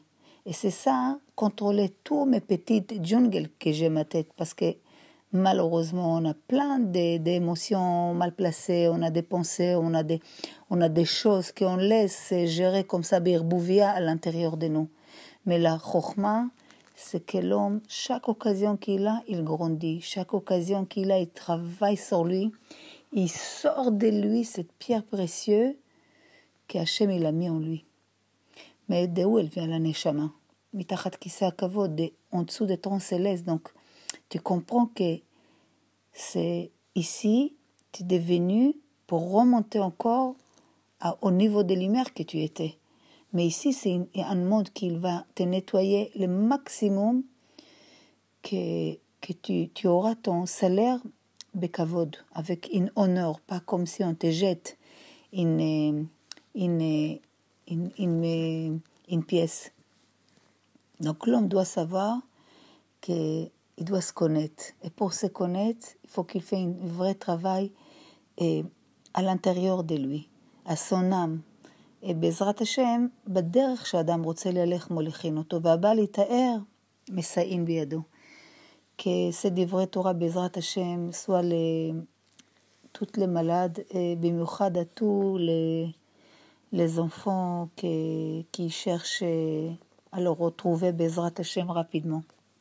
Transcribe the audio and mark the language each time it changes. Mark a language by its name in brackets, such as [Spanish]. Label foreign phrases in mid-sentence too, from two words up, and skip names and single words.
[French] Et c'est ça, hein, contrôler tous mes petites jungles que j'ai ma tête, parce que malheureusement, on a plein d'émotions mal placées, on a des pensées, on a des choses qu'on laisse gérer comme ça, birbouvia à l'intérieur de nous. Mais la chokhma, c'est que l'homme, chaque occasion qu'il a, il grandit. Chaque occasion qu'il a, il travaille sur lui. Il sort de lui cette pierre précieuse qu'Hachem il a mis en lui. Mais de où elle vient la neshama? [Hebrew] מתחת כסא כבוד, [French] en dessous des trônes célestes. Donc, tu comprends que c'est ici, tu es devenu pour remonter encore au niveau de lumière que tu étais. Mais ici, c'est un monde qui va te nettoyer le maximum que tu auras ton salaire bekavod, avec une honneur, pas comme si on te jette une pièce. Donc l'homme doit savoir qu'il doit se connaître. Et pour se connaître, il faut qu'il fasse un vrai travail à l'intérieur de lui. à son âme, [Hebrew] בעזרת השם, בדרך שאדם רוצה ללך מוליכין אותו, והבא להתאר, מסייעים בידו. [French] Que ces [Hebrew] דברי תורה בעזרת השם, [French] soit toutes les malades, במיוחד à tous les enfants qui cherchent à le retrouver [Hebrew] בעזרת השם [French] rapidement.